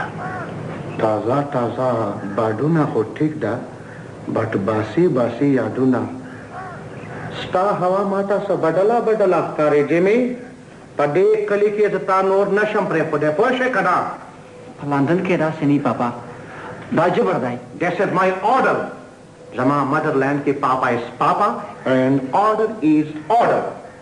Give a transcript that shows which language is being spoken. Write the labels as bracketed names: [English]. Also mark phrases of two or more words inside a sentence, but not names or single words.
[Pashto] تازه باډونه خو ټیک ده بټ باسي یادونه ستا هوا ماته څه بدله ښکارې جیمي په دې کلي کې زه تا نور نشم پرېښودی پوه شوې که نه په لندن کې داسې نه پاپا دا جبر دی [English] This is my order. Zama motherland ke papa is papa and order is order.